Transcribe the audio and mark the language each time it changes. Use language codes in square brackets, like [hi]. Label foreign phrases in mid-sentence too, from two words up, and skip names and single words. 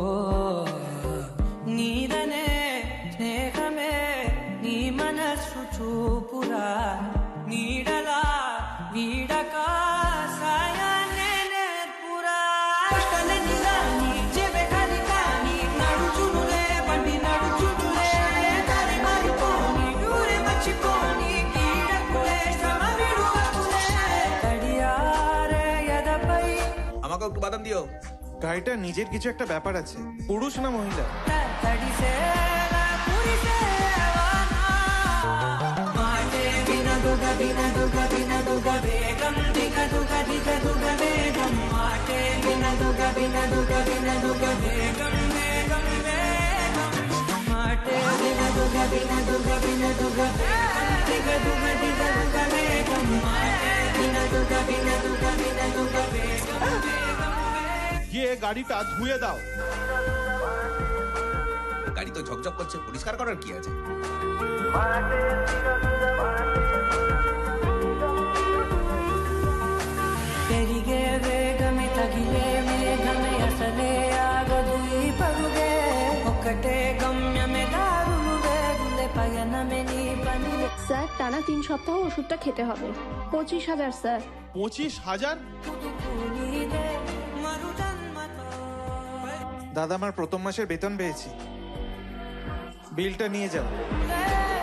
[te] నీదనే స్నేహమే నీ మనస్సు చూపురా నీడలా వీడక సాయాన్నే నేర్పురా కలనిలా నీ చెవె కలికాని నడుచునులే బండి నడుచునులే దారి మారిపోని ఊరే మర్చిపోని కీడకులే శ్రమ విడువకులే తడియారే ఎదపై [bn] আমাকে একটু বাদাম দিও। গাড়িটা নিজের কিছু একটা ব্যাপার আছে। পুরুষ না মহিলা? [te] తడిసేలా కురిసేవానా మాటే వినదుగ వినదుగ వినదుగ వేగం దిగదుగ దిగదుగ వేగం మాటే వినదుగ వినదుగ వినదుగ వేగం వేగం వేగం మాటే వినదుగ వినదుగ వినదుగ వేగం దిగదుగ దిగదుగ వేగం మాటే వినదుగ వినదుగ వినదుగ వేగం వేగం వేగం [bn] গিয়ে গাড়িটা ধুয়ে দাও। গাড়ি তো ঝকঝক করছে, পরিষ্কার করার কি আছে? [te] పెరిగే వేగమే తగిలే మేఘమే అసలే ఆగదు ఈ పరుగే ఒక్కటే గమ్యమే దారులు వేరులే పయనమే నీ పనిలే [bn] স্যার টানা 3 সপ্তাহ ওষুধটা খেতে হবে। 25,000 স্যার। 25,000? [te] నీదే మరు జన్మతో [bn] দাদা, আমার প্রথম মাসের বেতন পেয়েছি। বিলটা নিয়ে যাও।